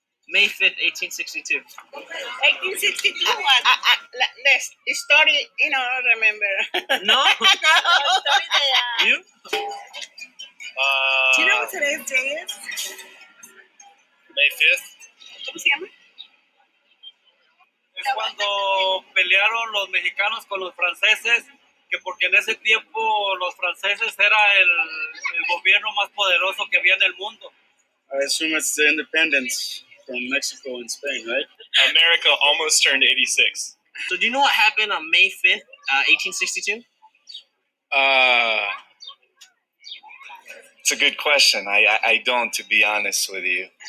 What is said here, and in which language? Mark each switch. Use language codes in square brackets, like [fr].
[en] May 5th, 1862. 1862 the story, I don't remember. No? No. You? Do you know what today's day is? May 5th? [es] ¿Cómo se llama? Es cuando pelearon los mexicanos con los franceses, que porque en ese tiempo los franceses era el gobierno más poderoso que había en el mundo. [en] I assume it's the independence from Mexico and Spain, right? America almost turned 86. So do you know what happened on May 5th, 1862? It's a good question. I don't, to be honest with you.